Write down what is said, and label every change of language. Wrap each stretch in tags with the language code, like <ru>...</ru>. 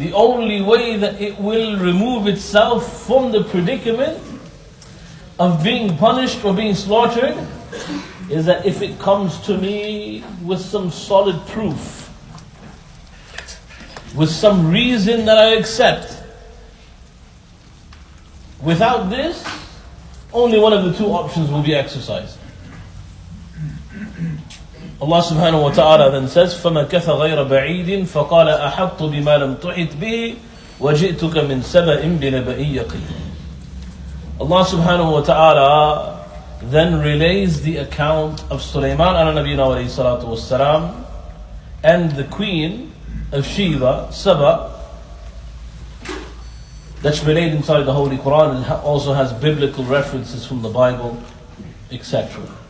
<en>The only way that it will remove itself from the predicament of being punished or being slaughtered is that if it comes to me with some solid proof, with some reason that I accept. Without this, only one of the two options will be exercised.</en> <ar>Allah subhanahu wa ta'ala</ar> <en>then says,</en> <ar>فَمَكَثَ غَيْرَ بَعِيدٍ فَقَالَ أَحَطْتُ بِمَا لَمْ تُحِطْ بِهِ وَجِئْتُكَ مِنْ سَبَإٍ بِنَبَإٍ يَقِينٍ.</ar> <en>Allah subhanahu wa ta'ala then relays the account of Sulayman al-Nabiyina alayhi salatu wassalam and the queen of Sheba, Saba, that's relayed inside the Holy Quran and also has biblical references from the Bible, etc.</en>